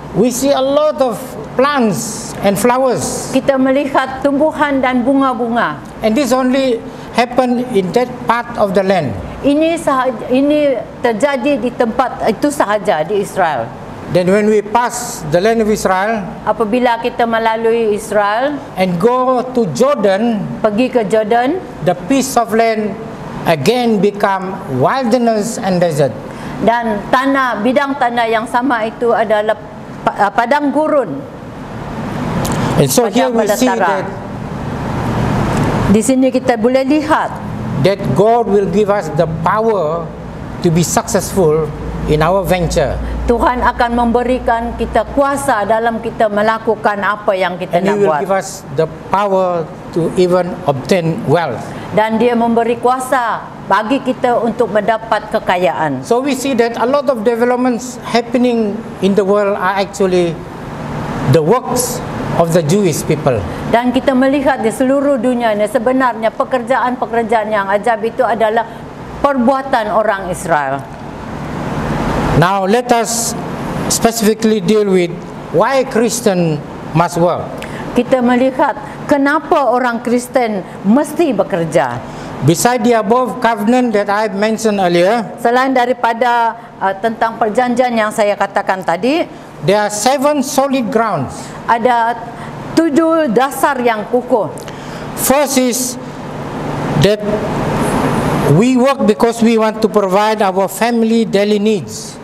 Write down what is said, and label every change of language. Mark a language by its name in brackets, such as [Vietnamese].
[English] We see a lot of plants and flowers. [Malay] Kita melihat tumbuhan dan bunga-bunga. [English] And this only happened in that part of the land. [Malay] Ini terjadi di tempat itu sahaja di Israel. [English] Then when we pass the land of Israel [Malay] Apabila kita melalui Israel, [English] and go to Jordan, [Malay] pergi ke Jordan, [English] the piece of land again become wilderness and desert. [Malay] dan bidang tanah yang sama itu adalah padang gurun. [English] And so here we see [Malay] belantara. [English] that [Malay] Di sini kita boleh lihat [English] God will give us the power to be successful in our venture. [Malay] Tuhan akan memberikan kita kuasa dalam kita melakukan apa yang kita [English] And He [Malay] nak [English] will [Malay] buat. [English] give us the power to even obtain wealth. [Malay] Dan dia memberi kuasa bagi kita untuk mendapat kekayaan. [English] So we see that a lot of developments happening in the world are actually the works of the Jewish people. [Malay] Dan kita melihat di seluruh dunia ni sebenarnya pekerjaan-pekerjaan yang ajaib itu adalah perbuatan orang Israel. [English] Now let us specifically deal with why Christian must work. [Malay] Kita melihat kenapa orang Kristen mesti bekerja. [English] Beside the above covenant that I mentioned earlier, [Malay] Selain daripada tentang perjanjian yang saya katakan tadi, [English] there are 7 solid grounds. [Malay] ada 7 dasar yang kukuh. [English] First is that we work because we want to provide our family daily needs.